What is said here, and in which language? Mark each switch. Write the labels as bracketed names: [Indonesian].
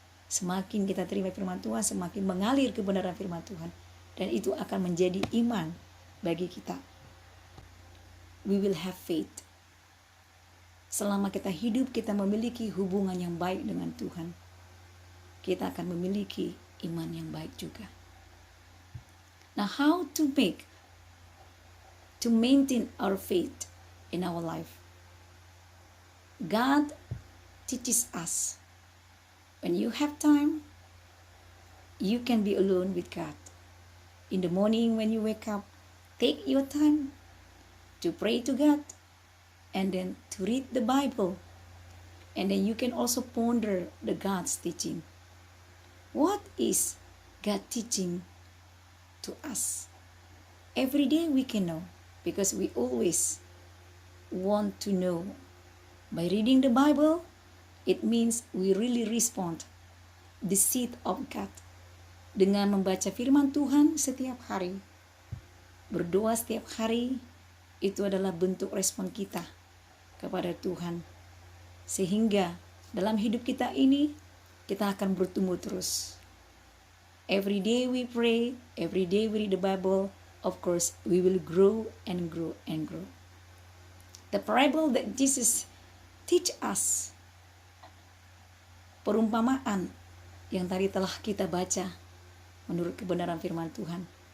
[Indonesian] Semakin kita terima firman Tuhan, semakin mengalir kebenaran firman Tuhan. Dan itu akan menjadi iman bagi kita. [English] We will have faith. [Indonesian] Selama kita hidup, kita memiliki hubungan yang baik dengan Tuhan. Kita akan memiliki iman yang baik juga. [English] Now, how to maintain our faith in our life? God teaches us. When you have time, you can be alone with God. In the morning when you wake up, take your time to pray to God and then to read the Bible. And then you can also ponder the God's teaching. What is God teaching to us? Every day we can know because we always want to know. By reading the Bible, it means we really respond the seed of God. [Indonesian] Dengan membaca firman Tuhan setiap hari, berdoa setiap hari, itu adalah bentuk respon kita kepada Tuhan. Sehingga dalam hidup kita ini, kita akan bertumbuh terus. [English] Every day we pray, every day we read the Bible, of course we will grow and grow and grow. The parable that Jesus teach us, [Indonesian] perumpamaan yang tadi telah kita baca menurut kebenaran firman Tuhan.